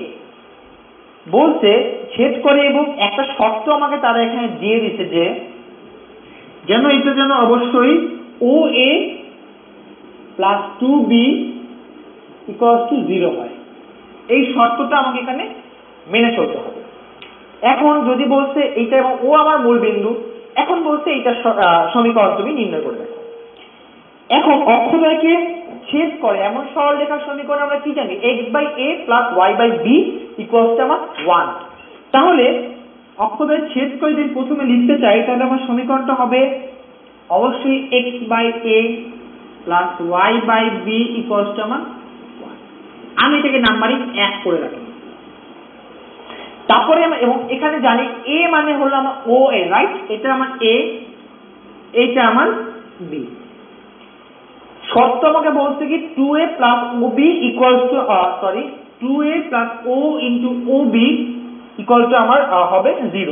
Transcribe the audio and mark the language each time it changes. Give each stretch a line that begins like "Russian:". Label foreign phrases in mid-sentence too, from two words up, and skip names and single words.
Bangla: বলছে ছেদ করে, এবং একটা শর্ত আমাকে তারা এখানে দিয়ে দিচ্ছে যে যেন এটা যেন অবশ্যই OA প্লাস 2B
English: equals to
Bangla: 0 হয়। এই শর্তটা আমাকে এখানে মেনে চলতে হবে। এখন যদি বলছে এইটা এবং ও আমার মূল বিন্দু, এখন বলছে এইটা সমীকরণ তুমি নির্ণয় করে দেখো। এখন অক্ষদ্বয়কে ছেদ করে এমন সরলরেখার সমীকরণ আমরা কি জানি? x/a + y/b = আমার 1। তাহলে অক্ষদ্বয় ছেদ করে যদি প্রথমে লিখতে চাই তাহলে আমার সমীকরণটা হবে অবশ্যই x/a + y/b = আমার 1। আমি এটাকে নাম্বারিং 1 করে রাখি। তারপরে এবং এখানে জানি a মানে হলো আমার OA, রাইট? এটা আমার a, এটা আমার b। শর্ত আমাকে বলছে কি 2a + OB = 2a + O * OB = আমার হবে 0।